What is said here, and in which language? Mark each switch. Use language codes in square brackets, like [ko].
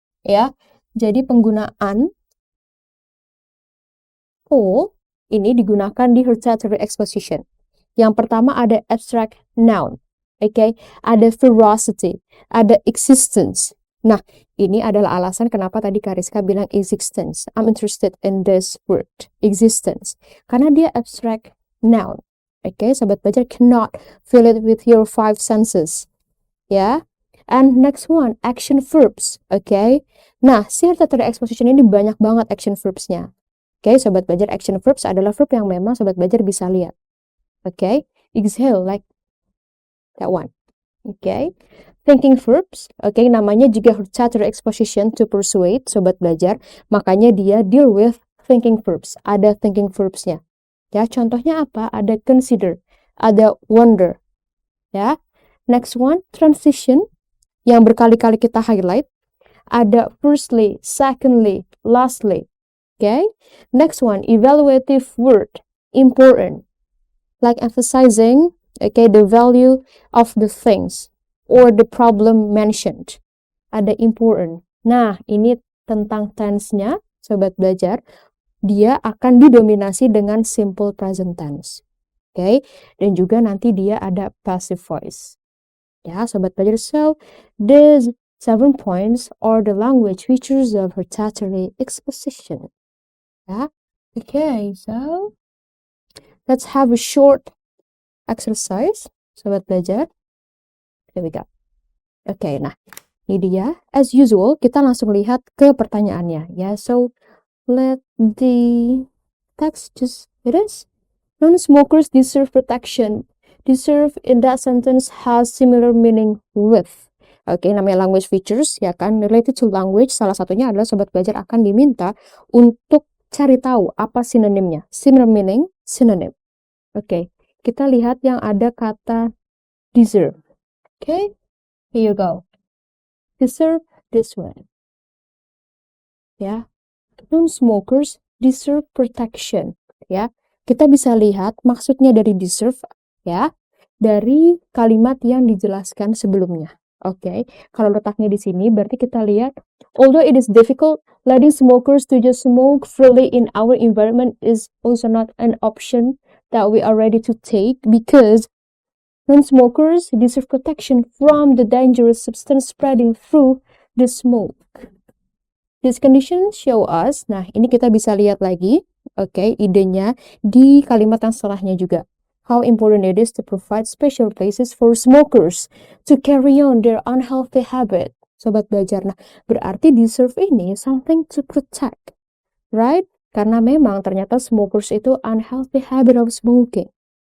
[id] Ya, jadi penggunaan for ini digunakan di hortatory exposition. Yang pertama ada abstract noun. Okay, ada veracity, ada existence. Nah, ini adalah alasan kenapa tadi Kariska bilang existence. [en] I'm interested in this word, existence. [id] Karena dia abstract noun. [en] Okay, Sobat Belajar cannot feel it with your 5 senses. Ya. And next one, action verbs. Okay. [id] Nah, circulatory exposition ini banyak banget action verbs-nya. Okay, Sobat Belajar, action verbs adalah verb yang memang Sobat Belajar bisa lihat. [en] Okay, exhale like that one. Okay, thinking verbs. [id] Okay, namanya juga hortatory exposition [en] to persuade, [id] Sobat Belajar. Makanya dia deal with thinking verbs. Ada thinking verbs-nya. Ya, contohnya apa? Ada consider, ada wonder. Ya, next one, transition, yang berkali-kali kita highlight. [en] Ada firstly, secondly, lastly. Okay, next one, evaluative word, important, like emphasizing, okay, the value of the things or the problem mentioned. [id] Ada important. Nah, ini tentang tense-nya, Sobat Belajar. Dia akan didominasi dengan simple present tense. Okay, dan juga nanti dia ada passive voice. Ya, Sobat Belajar. [en] So, these 7 points are the language features of hortatory exposition. Ya, okay, so let's have a short exercise, Sobat Belajar. Here we go. Okay, [id] nah, ini dia. As usual, kita langsung lihat ke pertanyaannya. [en] Ya, so let the text just, it is. Non-smokers deserve protection. Deserve in that sentence has similar meaning with. [id] Oke, namanya language features, ya kan, [en] related to language. [id] Salah satunya adalah Sobat Belajar akan diminta untuk cari tahu apa sinonimnya. [en] Similar meaning, synonym. [id] Oke, kita lihat yang ada kata deserve. [en] Oke, here you go. Deserve this one. Ya, non-smokers deserve protection. [id] Ya, kita bisa lihat maksudnya dari deserve, ya, dari kalimat yang dijelaskan sebelumnya. Oke, kalau letaknya di sini berarti kita lihat, [en] although it is difficult, letting smokers to just smoke freely in our environment is also not an option that we are ready to take because non-smokers deserve protection from the dangerous substance spreading through the smoke. These conditions show us, [id] nah ini kita bisa lihat lagi, oke, idenya di kalimat yang setelahnya juga. [en] How important it is to provide special places for smokers to carry on their unhealthy habit. [id] Sobat Belajar, nah berarti deserve ini [en] something to protect, right? [id] Karena memang ternyata smokers itu [en] unhealthy habit of smoking.